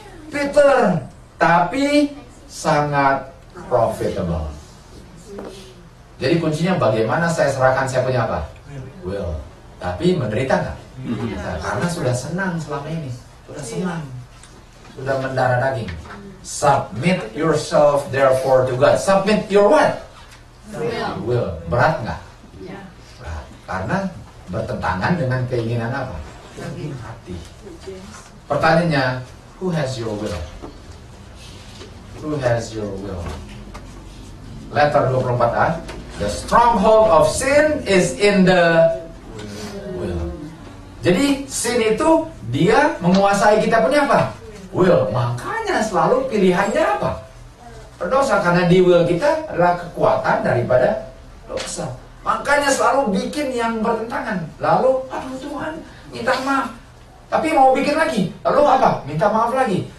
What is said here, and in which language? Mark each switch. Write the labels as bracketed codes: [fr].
[id] Bitter, tapi sangat profitable. Jadi kuncinya bagaimana saya serahkan saya punya apa? Will. Tapi menderita enggak? Karena sudah senang selama ini. Sudah senang. Sudah mendarah daging. [en] Submit yourself therefore to God. Submit your what? Will. [id] Berat enggak? Berat. Karena bertentangan dengan keinginan apa? Hati. [en] Pertanyaannya, who has your will? Who has your will? Letter 24a. The stronghold of sin is in the will. [id] Jadi sin itu dia menguasai kita punya apa? Will. Makanya selalu pilihannya apa? Berdosa, karena di will kita adalah kekuatan daripada dosa. Makanya selalu bikin yang bertentangan. Lalu, aduh Tuhan, minta maaf. Tapi mau bikin lagi. Lalu apa? Minta maaf lagi.